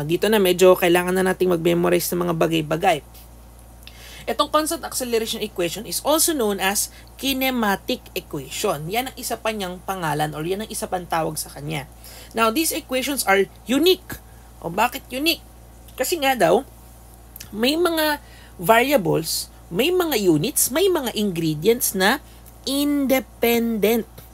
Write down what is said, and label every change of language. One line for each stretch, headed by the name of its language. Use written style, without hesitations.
Filipino: Dito na medyo kailangan na nating mag-memorize ng mga bagay-bagay.
English: Itong constant acceleration equation is also known as kinematic equation.
Filipino: Yan ang isa pa niyang pangalan or yan ang isa pang tawag sa kanya.
English: Now, these equations are unique.
Filipino: O bakit unique? Kasi nga daw, may mga variables, may mga units, may mga ingredients na independent.